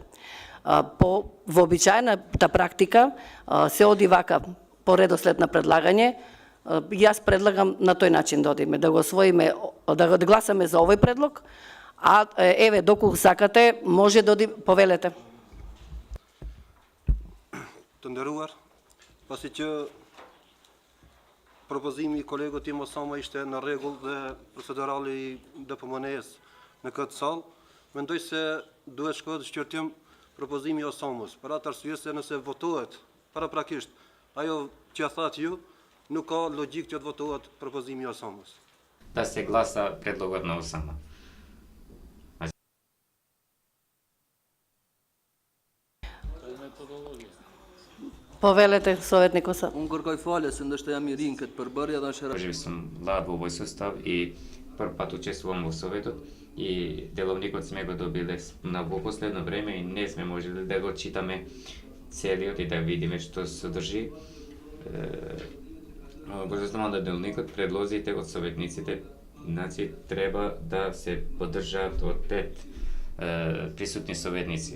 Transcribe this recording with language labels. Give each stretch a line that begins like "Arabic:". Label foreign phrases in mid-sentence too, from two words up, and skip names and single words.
Macedonian: По вообичаената практика се оди вака по редослед на предлагање. Јас предлагам на тој начин да одиме, да го освоиме, да гласаме за овој предлог, а еве доколку сакате може да оди, повелете.
Albanian: Të nderuar, pasi që propozimi i kolegut tim Osama ishte në rregull dhe procedurali i DPMN-s në këtë sallë, mendoj se duhet shkohet shqyrtim propozimi i Osamës, për atë arsye se nëse votohet paraprakisht ajo që thatë ju, nuk ka logjik që të votohet propozimi i Osamës.
Macedonian: Да се гласа предлогот на Осама. Повелете, советник Осама.
Albanian: Unë kërkoj falje se ndoshta jam I ri në këtë përbërje dhe është
Macedonian: Може би сум млад во овој состав и прв пат учествувам во Советот и деловникот сме го добиле на во последно време и не сме можеле да го читаме целиот и да видиме што содржи. Го заставам да деловникот предлозите од советниците, значи треба да се поддржаат од 5 присутни советници.